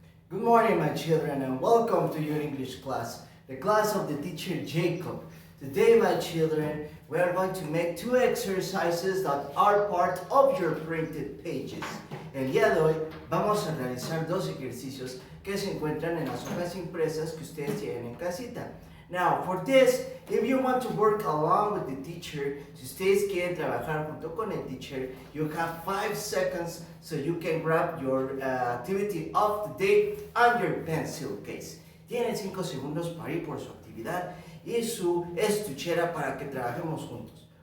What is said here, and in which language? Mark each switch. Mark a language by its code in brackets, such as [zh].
[en] Good morning, my children, and welcome to your English class, the class of the teacher Jacob. Today, my children, we are going to make two exercises that are part of your printed pages. [es] El día de hoy vamos a realizar dos ejercicios que se encuentran en las hojas impresas que ustedes tienen en casita. [en] Now, for this, if you want to work along with the teacher, [es] si ustedes quieren trabajar junto con el teacher, [en] you have 5 seconds so you can grab your activity of the day and your pencil case. [es] Tienen 5 segundos para ir por su actividad y su estuchera para que trabajemos juntos.